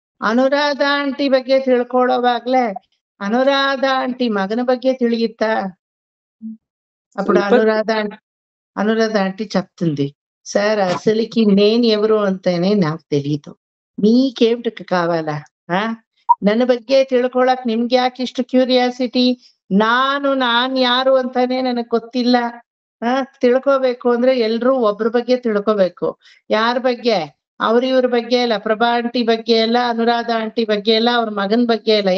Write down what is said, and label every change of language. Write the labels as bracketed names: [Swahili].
[Kannada] Anuradha aunty ಬಗ್ಗೆ ತಿಳ್ಕೊಳ್ಳೋವಾಗ್ಲೆ Anuradha aunty ಮಗನ ಬಗ್ಗೆ ತಿಳಿಯುತ್ತಾ? [Telugu] అప్పుడు అనురాధ ఆంటీ చెప్తుంది, సార్ అసలుకి నేను ఎవరు అంటేనే నాకు తెలియదు, మీకేమిటి కావాలా? [Kannada] ನನ್ನ ಬಗ್ಗೆ ತಿಳ್ಕೊಳಕ್ ನಿಮ್ಗೆ ಯಾಕೆ ಇಷ್ಟು ಕ್ಯೂರಿಯಾಸಿಟಿ? ನಾನ್ ಯಾರು ಅಂತಾನೆ ನನಗ್ ಗೊತ್ತಿಲ್ಲ. ತಿಳ್ಕೋಬೇಕು ಅಂದ್ರೆ ಎಲ್ರೂ ಒಬ್ರ ಬಗ್ಗೆ ತಿಳ್ಕೋಬೇಕು. ಯಾರ ಬಗ್ಗೆ? ಇವ್ರ ಬಗ್ಗೆ ಅಲ್ಲ, ಪ್ರಭಾ ಆಂಟಿ ಬಗ್ಗೆ ಅಲ್ಲ, ಅನುರಾಧ ಆಂಟಿ ಬಗ್ಗೆ ಅಲ್ಲ, ಅವ್ರ ಮಗನ್ ಬಗ್ಗೆ ಅಲ್ಲ.